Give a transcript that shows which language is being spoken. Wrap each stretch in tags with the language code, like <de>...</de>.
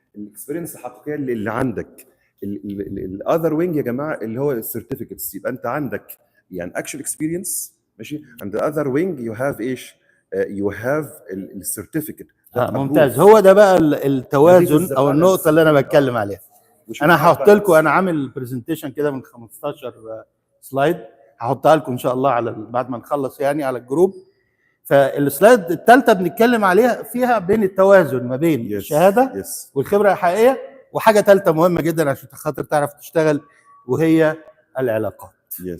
<ar>الاكسبيرينس الحقيقيه اللي عندك.</ar> <en>الاذر وينج</en> <ar>يا جماعه اللي هو السيرتيفيكتس، يبقى انت عندك يعني</ar> <en>actual experience.</en> <ar>ماشي.</ar> <en>and the other wing you have</en> <ar>ايش؟</ar> <en>you have السيرتيفيكت.</en> <ar>ممتاز. هو ده بقى التوازن او النقطه اللي انا بتكلم عليها. انا هحط لكم، انا عامل برزنتيشن كده من 15 سلايد هحطها لكم ان شاء الله على بعد ما نخلص يعني على الجروب. فالسلايد الثالثه بنتكلم عليها فيها بين التوازن ما بين الشهاده والخبره الحقيقيه، وحاجه ثالثه مهمه جدا عشان خاطر تعرف تشتغل وهي العلاقات.</ar>